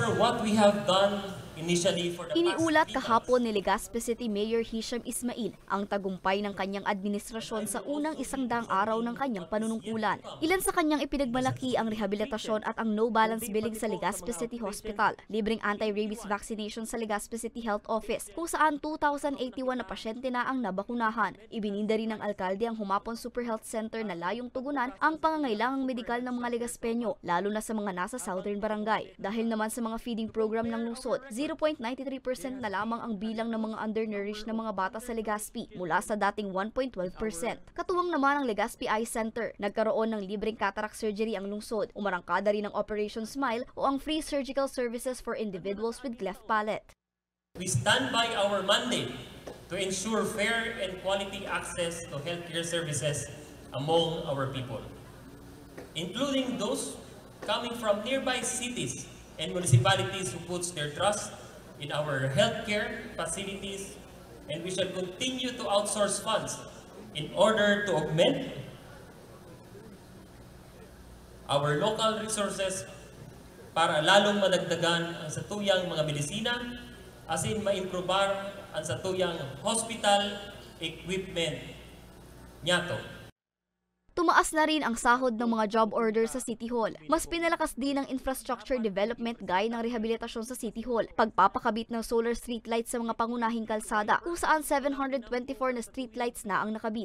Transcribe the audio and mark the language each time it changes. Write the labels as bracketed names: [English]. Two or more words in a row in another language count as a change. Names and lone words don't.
[English] what we have done initially for the [Filipino] Iniulat [English] past [Filipino] kahapon ni Legazpi City Mayor Hisham Ismail ang tagumpay ng kanyang administrasyon sa unang 100 araw ng kanyang panunungkulan. Ilan sa kanyang ipinagmalaki ang rehabilitasyon at ang [English] no-balance billing [Filipino] sa Legazpi City Hospital, libreng [English] anti-rabies vaccination [Filipino] sa Legazpi City Health Office kung saan 2,081 na pasyente na ang nabakunahan. Ibininda rin ng alkalde ang Humapon Super Health Center na layong tugunan ang pangangailangang medikal ng mga Legazpeño, lalo na sa mga nasa southern barangay. Dahil naman sa mga [English] feeding program [Filipino] ng lungsod, 0.93% na lamang ang bilang ng mga undernourished na mga bata sa Legazpi mula sa dating 1.12%. Katuwang naman ang Legazpi Eye Center. Nagkaroon ng libreng [English] cataract surgery [Filipino] ang lungsod. Umarangkada rin ang Operation Smile o ang [English] free surgical services for individuals with cleft palate. We stand by our mandate to ensure fair and quality access to healthcare services among our people, including those coming from nearby cities and municipalities who puts their trust in our healthcare facilities, and we shall continue to outsource funds in order to augment our local resources [Bikol] para lalong madagdagan ang satuyang mga medisina, [English] as in [Bikol] maimprobar ang satuyang [English] hospital equipment [Bikol] niyato. [Filipino] Tumaas na rin ang sahod ng mga job orders sa City Hall. Mas pinalakas din ang [English] infrastructure development [Filipino] gaya ng rehabilitasyon sa City Hall, pagpapakabit ng [English] solar streetlights [Filipino] sa mga pangunahing kalsada, kung saan 724 na streetlights na ang nakabit.